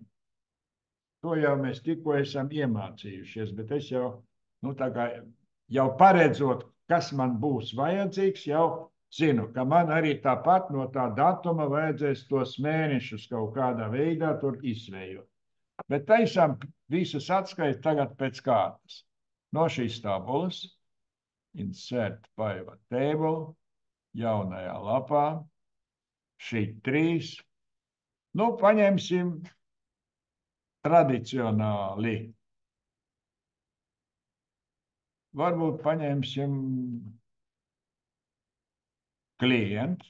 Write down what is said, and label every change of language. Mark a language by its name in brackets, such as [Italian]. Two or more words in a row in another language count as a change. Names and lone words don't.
[Latvian] To jau mēs tikko esam iemācījušies, bet es jau, jau paredzot, kas man būs vajadzīgs, jau zinu, ka man arī tāpat no tā datuma vajadzēs tos mēnešus kaut kādā veidā tur izvējot. Bet taisām visas atskaites tagad pēc kārtas. No šīs tabulas, [English] insert pivot table, [Latvian] jaunajā lapā, šī 3. Nu, paņemsim tradicionāli. Varbūt paņemsim klients.